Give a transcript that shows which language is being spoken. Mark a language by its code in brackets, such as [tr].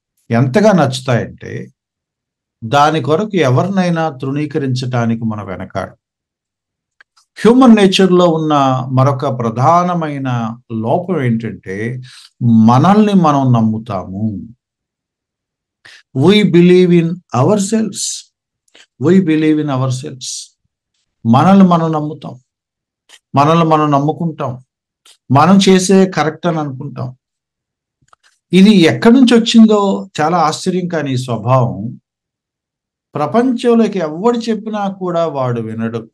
[te] ఎంతగా నచ్చుతాయంటే దాని కొరకు ఎవరినైనా తృణీకరించడానికి మనం వెనకాడు. హ్యూమన్ నేచర్లో ఉన్న మరొక ప్రధానమైన లోపం ఏంటంటే మనల్ని మనం నమ్ముతాము. [en] We believe in ourselves. We believe in ourselves. [te] మనల్ని మనం నమ్ముతాం, మనల్ని మనం నమ్ముకుంటాం, మనం చేసే కరెక్ట్ అని అనుకుంటాం. ఇది ఎక్కడి నుంచి వచ్చిందో చాలా ఆశ్చర్యం. కానీ ఈ స్వభావం ప్రపంచంలోకి ఎవడు చెప్పినా కూడా వాడు వినడు.